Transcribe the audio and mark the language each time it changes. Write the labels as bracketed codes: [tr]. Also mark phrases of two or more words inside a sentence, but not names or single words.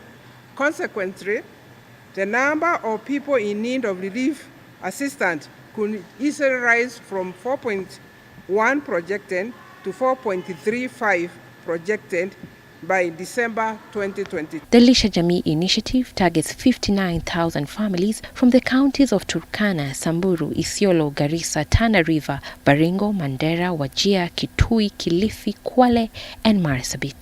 [en] Consequently, the number of people in need of relief assistance could easily rise from 4.1 projected to 4.35 projected by December 2020. The Lisha Jamii initiative targets 59,000 families from the counties of Turkana, Samburu, Isiolo, Garissa, Tana River, Baringo, Mandera, Wajir, Kitui, Kilifi, Kwale, and Marsabit.